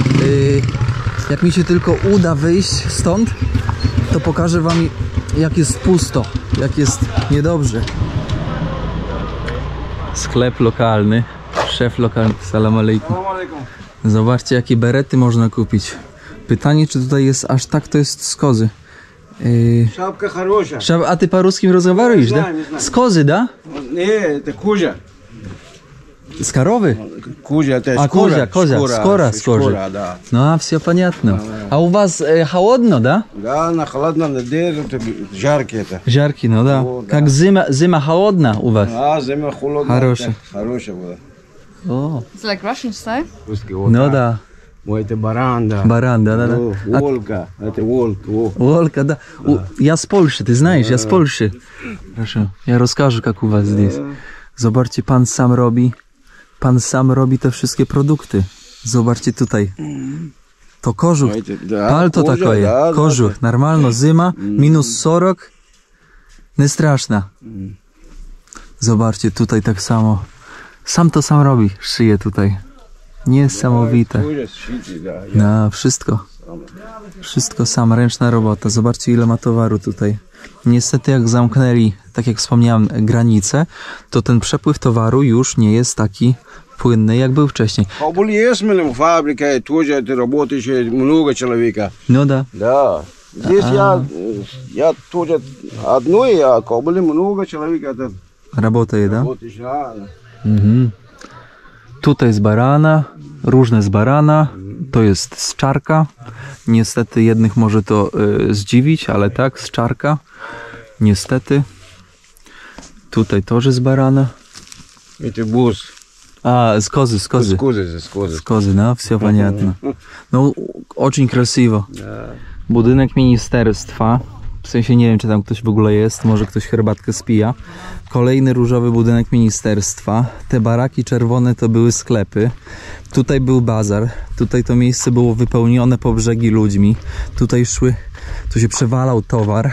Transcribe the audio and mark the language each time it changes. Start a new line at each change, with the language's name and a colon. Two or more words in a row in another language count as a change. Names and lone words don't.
Polish: Jak mi się tylko uda wyjść stąd, to pokażę wam, jak jest pusto, jak jest niedobrze. Sklep lokalny, szef lokalny.
Arabic: سلام عليكم.
Polish: Zobaczcie, jakie berety można kupić. Pytanie, czy tutaj jest aż tak, to jest z kozy.
Russian: Шапка хорошая. A ty по-русски разговариваешь, да? Не знаю.
Polish: Z kozy, da?
Russian: Не, это кожа.
Polish: Z karowy?
Russian: Кожа, это А, шкура. скоро, с кожи. Шкура, да. No, a все понятно. А у вас холодно, да? Да, на холодном держит, жаркий это. Жаркий, ну да. О, да. Как зима холодна у вас? А, зима холодная. Хорошая. Хорошая была. О,
English: It's like Russian style.
Russian: Русский вот ну так. да. Ой, это баран, да. Баран, да. О, волка, это волк. О. Волка, да. Я с Польши, ты знаешь, я с Польши. Хорошо, я расскажу, как у вас здесь.
Polish: Zobaczcie, pan sam robi. Pan sam robi te wszystkie produkty. Zobaczcie tutaj. To kożuch.
Russian: Да, Palto кожа, такое. да,
Polish: Kożuch. Normalno, zima, minus 40. Nie straszna. Zobaczcie, tutaj tak samo. Sam to sam robi. Szyje tutaj. Niesamowite.
Russian: Кожа, шить, да.
Polish: No, wszystko. Wszystko sam, ręczna robota. Zobaczcie, ile ma towaru tutaj. Niestety, jak zamknęli, tak jak wspomniałem, granice, to ten przepływ towaru już nie jest taki płynny, jak był wcześniej.
Russian: Были есть фабрика, тоже это работающие много человека.
Polish: No da.
Russian: Да. Здесь я тоже одной, а были много человек. Это
Polish: Robota je, da?
Russian: работающие. Mhm.
Polish: Tutaj z barana, różne z barana, to jest z czarka. Niestety jednych może to zdziwić, ale tak, z czarka. Niestety. Tutaj też z barana.
Russian: Это бус.
Polish: A, z kozy.
Russian: С козы.
Polish: Z kozy, no,
Russian: все понятно. No, очень красиво.
Polish: Budynek ministerstwa. W sensie nie wiem, czy tam ktoś w ogóle jest, może ktoś herbatkę spija. Kolejny różowy budynek ministerstwa. Te baraki czerwone to były sklepy. Tutaj był bazar. Tutaj to miejsce było wypełnione po brzegi ludźmi. Tutaj tu się przewalał towar.